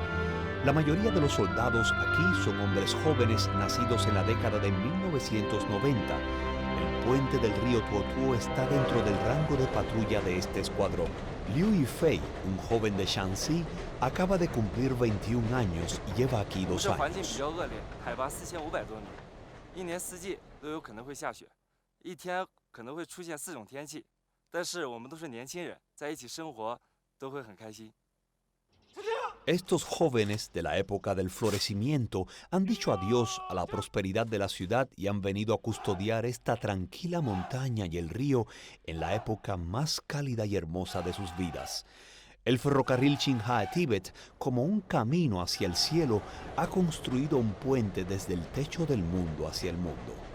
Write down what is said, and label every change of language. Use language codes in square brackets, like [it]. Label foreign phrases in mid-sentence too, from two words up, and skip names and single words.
[es] La mayoría de los soldados aquí son hombres jóvenes nacidos en la década de 1990. El puente del río Tuotuo está dentro del rango de patrulla de este escuadrón. Liu Yifei, un joven de Shanxi, acaba de cumplir 21 años y lleva aquí 2 [zh] 这环境比 [es] años. [zh] 较恶劣，海拔4500多米，一年四季都有可能会下雪，一天可能会出现4种天气。但是我们都是年轻人，在一起生活都会很开心。 [es] Estos jóvenes de la época del florecimiento han dicho adiós a la prosperidad de la ciudad y han venido a custodiar esta tranquila montaña y el río en la época más cálida y hermosa de sus vidas. El ferrocarril Qinghai-Tíbet, como un camino hacia el cielo, ha construido un puente desde el techo del mundo hacia el mundo.